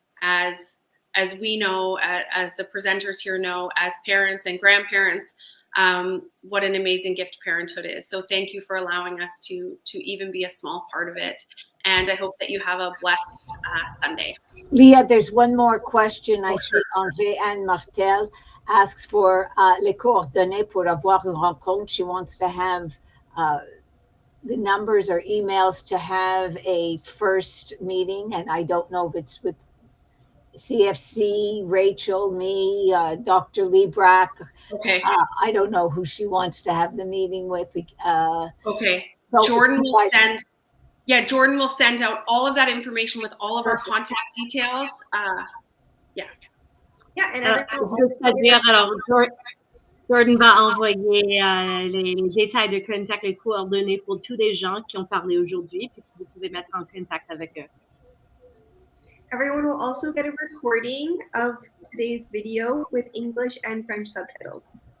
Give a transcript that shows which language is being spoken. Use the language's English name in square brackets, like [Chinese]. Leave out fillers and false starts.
[English] As we know, as the presenters here know, as parents and grandparents, what an amazing gift parenthood is. So thank you for allowing us to even be a small part of it. And I hope that you have a blessed Sunday. Leah, there's one more question. I see Sure. André-Anne Martel asks for [French] les coordonnées pour avoir une rencontre. [English] She wants to have the numbers or emails to have a first meeting. And I don't know if it's with CFC, Rachel, me, Dr. Liebrack. Okay. I don't know who she wants to have the meeting with. Okay. So Jordan will send. Yeah, Jordan will send out all of that information with all of our contact details. Yeah, and everyone [French] Juste à dire, alors, Jordan va envoyer les détails de contact, les coordonnées pour tous les gens qui ont parlé aujourd'hui, puis vous pouvez mettre en contact avec eux. [English] Everyone will also get a recording of today's video with English and French subtitles.